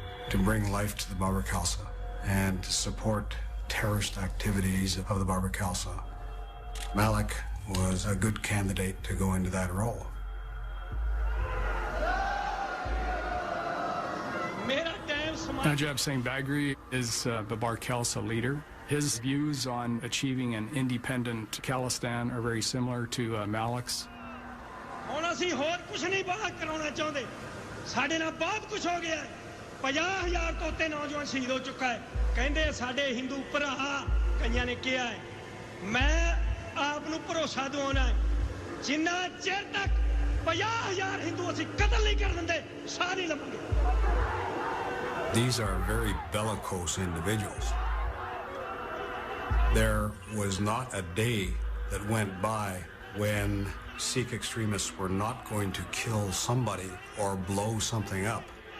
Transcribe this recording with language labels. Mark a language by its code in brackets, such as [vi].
[en] To bring life to the Babar Khalsa and to support terrorist activities of the Babar Khalsa, Malik was a good candidate to go into that role. Najib Singh Bagri is Babar Khalsa leader. His views on achieving an independent Khalistan are very similar to Malik's. [pa] ਹੁਣ ਅਸੀਂ ਹੋਰ ਕੁਝ ਨਹੀਂ ਬਾਹਰ ਕਰਾਉਣਾ ਚਾਹੁੰਦੇ ਸਾਡੇ ਨਾਲ ਬਹੁਤ ਕੁਝ ਹੋ ਗਿਆ 50,000 ਤੋਂ ਉੱਤੇ ਨੌਜਵਾਨ ਸ਼ਹੀਦ ਹੋ ਚੁੱਕਾ ਹੈ ਕਹਿੰਦੇ ਸਾਡੇ ਹਿੰਦੂ ਭਰਾ ਕਈਆਂ ਨੇ ਕਿਹਾ ਹੈ ਮੈਂ ਆਪ ਨੂੰ ਭਰੋਸਾ ਦਿਵਾਉਣਾ ਜਿੰਨਾ ਚਿਰ ਤੱਕ 50,000 ਹਿੰਦੂ ਅਸੀਂ ਕਤਲ ਨਹੀਂ ਕਰ ਦਿੰਦੇ ਸਾਹ ਨਹੀਂ ਲਵਾਂਗੇ [en] These are very bellicose individuals. There was not a day that went by when Sikh extremists were not going to kill somebody or blow something up.